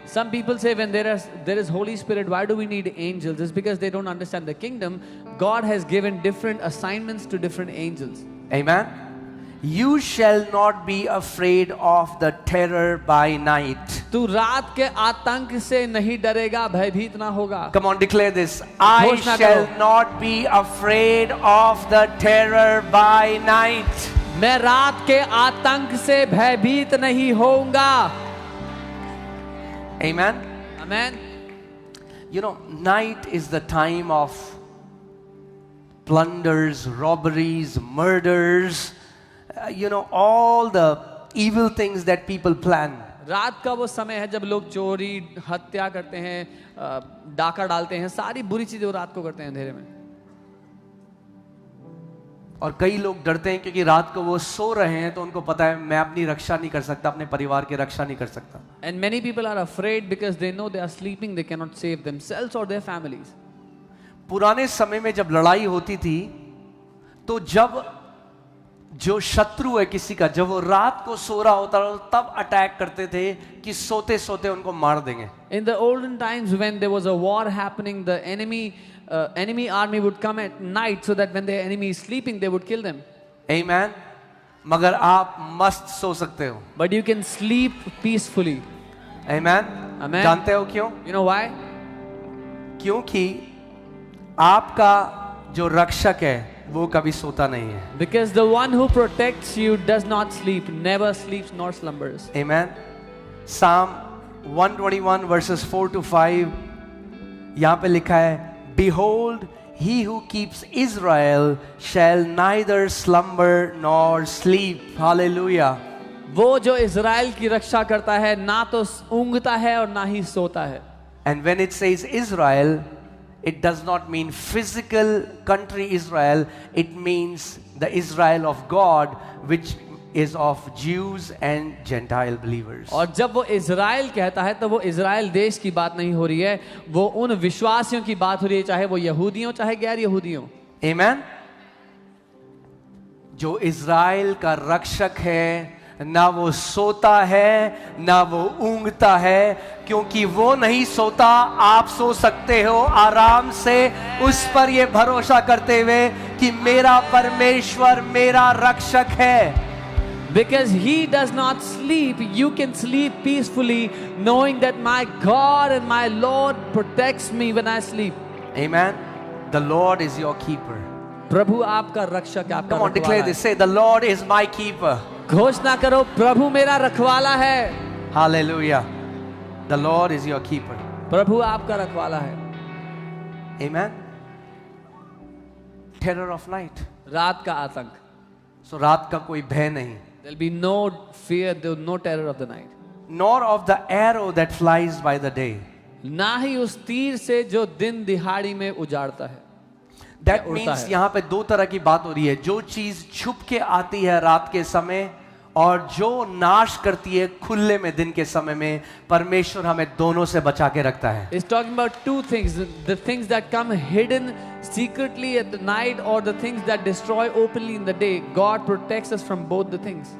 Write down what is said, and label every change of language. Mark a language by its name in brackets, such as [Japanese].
[English] Some people say when there is Holy Spirit, why do we need angels? It's because they don't understand the kingdom. God has given different assignments to different angels. Amen. You shall not be afraid of the terror by night. [Hindi] तू रात के आतंक से नहीं डरेगा, भयभीत ना होगा. [English] Come on, declare this. I [Hindi] घोषणा [English] shall [Hindi] करो. [English] not be afraid of the terror by night. [Hindi] मैं रात के आतंक से भयभीत नहीं होऊंगा. [English] Amen. Amen. You know, night is the time of plunders, robberies, murders, all the evil things that people plan. [Hindi] रात का वो समय है जब लोग चोरी, हत्या करते हैं, डाका डालते हैं, सारी बुरी चीजें वो रात को करते हैं अंधेरे में. और कई लोग डरते हैं क्योंकि रात को वो सो रहे हैं तो उनको पता है मैं अपनी रक्षा नहीं कर सकता, अपने परिवार की रक्षा नहीं कर सकता. [English] And many people are afraid because they know they are sleeping, they cannot save themselves or their families. [Hindi] पुराने समय में जब लड़ाई होती थी तो जब जो शत्रु है किसी का, जब वो रात को सो रहा होता तब अटैक करते थे कि सोते सोते उनको मार देंगे. [English] In the olden times when there was a war happening, the enemy army would come at night so that when the enemy is sleeping they would kill them. [Hindi] Amen. मगर आप मस्त सो सकते हो. [English] But you can sleep peacefully. Amen. Amen. [Hindi] जानते हो क्यों? [English] You know why? [Hindi] क्योंकि आपका जो रक्षक है वो कभी सोता नहीं है. [English] Because the one who protects you does not sleep, never sleeps nor slumbers. Amen. Psalm 121 verses 4 to 5 [Hindi] यहाँ पे लिखा है, [English] Behold, he who keeps Israel shall neither slumber nor sleep. Hallelujah. [Hindi] वो जो इज़राइल की रक्षा करता है ना तो ऊँघता है और ना ही सोता है. [English] And when it says Israel, it does not mean physical country Israel. It means the Israel of God, which is of Jews and Gentile believers. [Hindi] और जब वो इज़राइल कहता है तो वो इज़राइल देश की बात नहीं हो रही है, वो उन विश्वासियों की बात हो रही है, चाहे वो यहूदियों चाहे गैर यहूदियों. [English] Amen. [Hindi] जो इज़राइल का रक्षक है, ना वो सोता है ना वो ऊँघता है, क्योंकि वो नहीं सोता. आप सो सकते हो आराम से उस पर ये भरोसा करते हुए कि मेरा परमेश्वर मेरा रक्षक है. [English] Because he does not sleep, you can sleep peacefully, knowing that my God and my Lord protects me when I sleep. Amen. The Lord is your keeper. [Hindi] प्रभु आपका रक्षक है, आपका [English] Come on, declare [Hindi] रखवाला [English] this. Say, the Lord is my keeper. [Hindi] है. घोषणा करो, प्रभु मेरा रखवाला है. [English] Hallelujah. The Lord is your keeper. [Hindi] प्रभु आपका रखवाला है. [English] Amen. Terror of night. [Hindi] रात का आतंक. So रात का कोई भय नहीं. [English] There'll be no fear, no terror of the night. Nor of the arrow that flies by the day. [Hindi] ना ही उस तीर से जो दिन दिहाड़ी में उजाड़ता है. [English] That [Hindi] उड़ता [English] means [Hindi] है. यहाँ पे दो तरह की बात हो रही है. जो चीज छुप के आती है रात के समय और जो नाश करती है खुले में दिन के समय में, परमेश्वर हमें दोनों से बचा के रखता है. [English] It's talking about two things: the things that come hidden secretly at the night, or the things that destroy openly in the day. God protects us from both the things.